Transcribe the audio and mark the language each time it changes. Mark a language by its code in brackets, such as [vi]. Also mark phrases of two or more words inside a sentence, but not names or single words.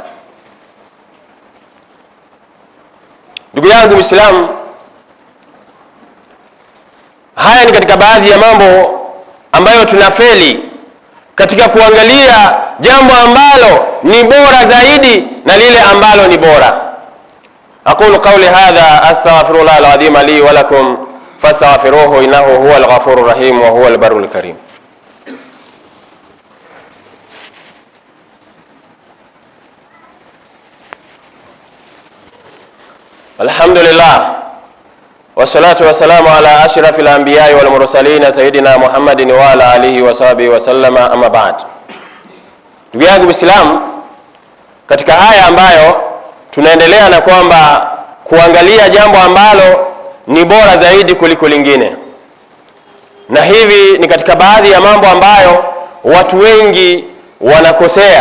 [sw] Ndugu yangu Muislamu, haya ni katika baadhi ya mambo ambayo tunafeli katika kuangalia jambo ambalo ni bora zaidi na lile ambalo ni bora. [ar] أقول قولي هذا أستغفر الله العظيم لي ولكم فاستغفروه إنه هو الغفور الرحيم وهو البر الكريم. الحمد لله والصلاة والسلام على أشرف الأنبياء والمرسلين سيدنا محمد وعلى آله وصحبه وسلم، أما بعد. [sw] Ndugu yangu Muislamu, katika haya ambayo tunaendelea na kwamba kuangalia jambo ambalo ni bora zaidi kuliko lingine, na hivi ni katika baadhi ya mambo ambayo watu wengi wanakosea.